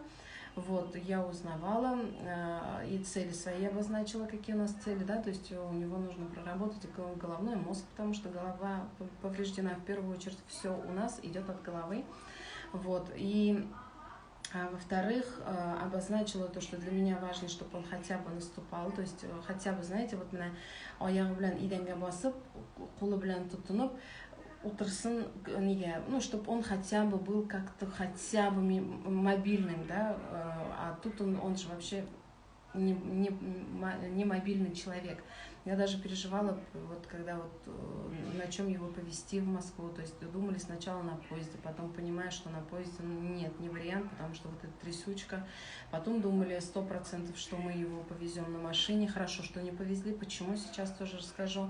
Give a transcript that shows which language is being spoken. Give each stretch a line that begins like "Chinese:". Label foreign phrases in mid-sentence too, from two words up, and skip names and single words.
Russian: Вот, я узнавала, и цели свои обозначила, какие у нас цели, да, то есть у него нужно проработать головной мозг, потому что голова повреждена, в первую очередь, все у нас идет от головы, вот, и во-вторых, обозначила то, что для меня важно, чтобы он хотя бы наступал, то есть хотя бы, знаете, вот меня
Tatar: аяғы белән идәнгә басып, кулы белән тотынып, утрсын,
Russian: чтобы он хотя бы был как-то хотя бы мобильным, да, а тут он же вообще не мобильный человек. Я даже переживала, вот когда на чем его повезти в Москву, то есть думали сначала на поезде, потом понимая, что на поезде нет, не вариант, потому что вот эта трясучка, потом думали 100%, что мы его повезем на машине, хорошо, что не повезли, почему, сейчас тоже расскажу.